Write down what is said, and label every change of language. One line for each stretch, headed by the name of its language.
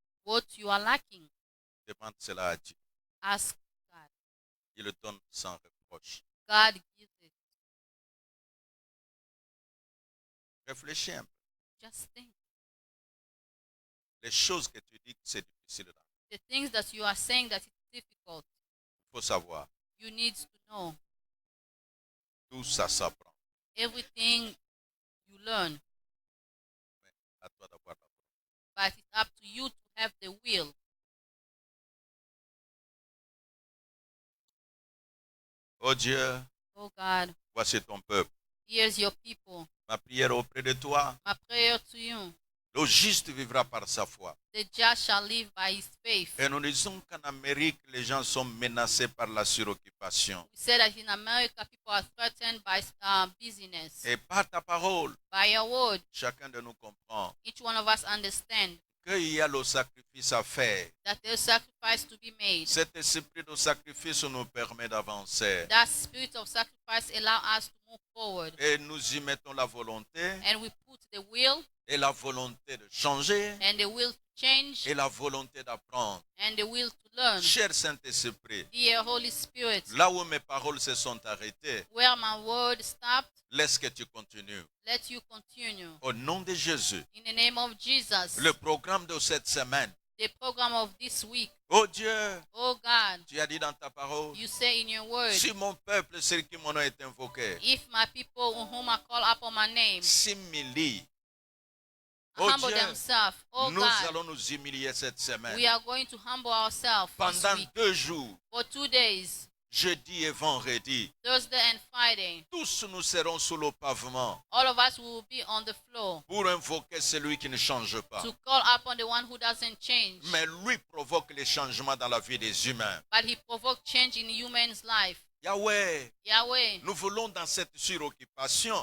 English: What you are lacking,
French: demande cela à Dieu.
English: ask God.
French: Il le donne sans reproche.
English: God gives it.
French: Réfléchis un peu.
English: Just think.
French: Les choses que tu dis que c'est difficile là.
English: The things that you are saying that it's difficult,
French: Il faut savoir,
English: you need to know.
French: tout ça s'apprend.
English: Everything you learn,
French: Mais à toi d'avoir la volonté.
English: but it's up to you to have the will.
French: Oh Dieu,
English: Oh God,
French: voici ton peuple.
English: here's your people.
French: Ma prière auprès de toi.
English: My prayer to you.
French: Le juste vivra par sa foi.
English: The just shall live by his faith.
French: Et nous disons qu'en Amérique, les gens sont menacés par la suroccupation.
English: We say that in America, people are threatened by busyness.
French: Et par ta parole,
English: By your word,
French: chacun de nous comprend
English: each one of us understand
French: qu'il y a le sacrifice à faire.
English: that there's sacrifice to be made.
French: Cet esprit de sacrifice nous permet d'avancer.
English: That spirit of sacrifice allow us to move forward.
French: Et nous y mettons la volonté
English: And we put the will
French: et la volonté de changer
English: and the will to change
French: et la volonté d'apprendre.
English: and the will to learn.
French: Cher Saint-Esprit,
English: Dear Holy Spirit,
French: là où mes paroles se sont arrêtées,
English: where my word stopped,
French: laisse que tu continues.
English: let you continue.
French: Au nom de Jésus,
English: In the name of Jesus,
French: le programme de cette semaine.
English: the program of this week,
French: Oh Dieu,
English: oh God,
French: tu as dit dans ta parole,
English: you say in your word,
French: si mon peuple, celui qui mon nom est invoqué,
English: if my people whom I call upon my name
French: s'humilie. Oh
English: humble
French: Dieu,
English: themselves, oh
French: nous
English: God,
French: allons nous humilier cette semaine.
English: we are going to humble ourselves this
French: Pendant
English: week
French: 2 jours,
English: for 2 days,
French: jeudi et vendredi,
English: Thursday and Friday.
French: tous nous serons sous le pavement
English: All of us will be on the floor
French: pour invoquer celui qui ne change pas.
English: to call upon the one who doesn't change,
French: Mais lui provoque les changements dans la vie des humains.
English: but he provoked change in human's life.
French: Yahweh,
English: Yahweh,
French: nous voulons dans cette suroccupation